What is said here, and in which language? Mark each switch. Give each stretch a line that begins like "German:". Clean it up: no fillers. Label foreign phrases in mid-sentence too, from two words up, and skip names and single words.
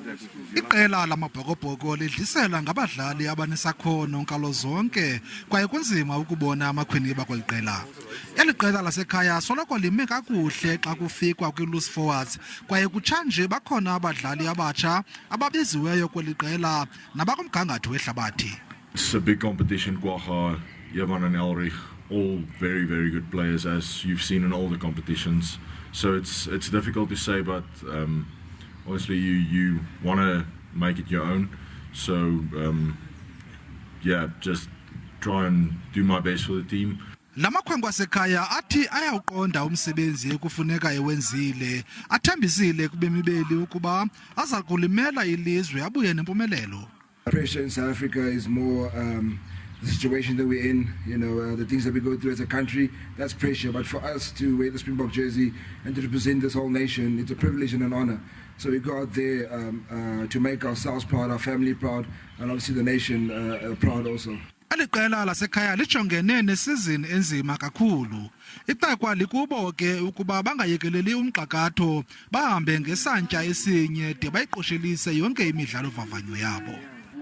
Xhosa: Iqela lamaBhokobhoko lidlisela ngabadlali abanesakhono nkalo zonke kwaye kunzima ukubona amakhwiniba kweli qela. Eli qela lasekhaya soloko lime kakuhle xa kufikwa kwi-
English: loose forwards
Xhosa: kwaye kutshanje bakhona abadlali abatsha ababiziweyo kweli qela nabakumgangatho wehlabathi.
English: It's a big competition, Kwaha, Yavan and Elrich, all very, very good players as you've seen in all the competitions. So it's difficult to say, but obviously you want to make it your own. So yeah, just try and do my best for the team.
Xhosa: Lamakhwenkwe asekhaya athi ayawuqonda umsebenzi ekufuneka ewenzile, athembisile kubemi beli ukuba aza kulimela ilizwe abuye nempumelelo.
English: Pressure in South Africa is more the situation that we're in, you know, the things that we go through as a country, that's pressure. But for us to wear the Springbok jersey and to represent this whole nation, it's a privilege and an honor. So we go out there to make ourselves proud, our family proud, and obviously the nation proud also.
Xhosa: Eli qela lasekhaya lijongene nesizini enzima kakhulu. Ixekwa likubo ke ukuba bangayekeleli umxakatho bahambe ngesantya esinye de bayiqoshelise yonke imidlalo-vavanyo yabo.